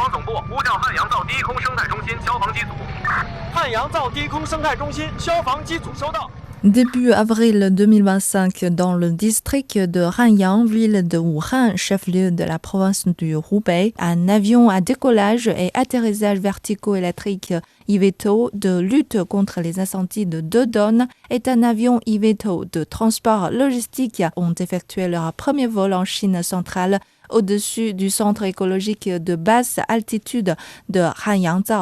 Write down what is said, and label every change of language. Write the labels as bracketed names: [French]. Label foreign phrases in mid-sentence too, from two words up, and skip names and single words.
[Chinese] 破呼叫汉阳造低空生态中心消防机组。汉阳造低空生态中心消防机组收到。 [French] Début avril 2025, dans le district de Hanyang, ville de Wuhan, chef-lieu de la province du Hubei, un avion à décollage et atterrissage verticaux électriques eVTOL de lutte contre les incendies de 2 tonnes et un avion eVTOL de transport logistique ont effectué leur premier vol en Chine centrale au-dessus du centre écologique de basse altitude de Hanyangzhou.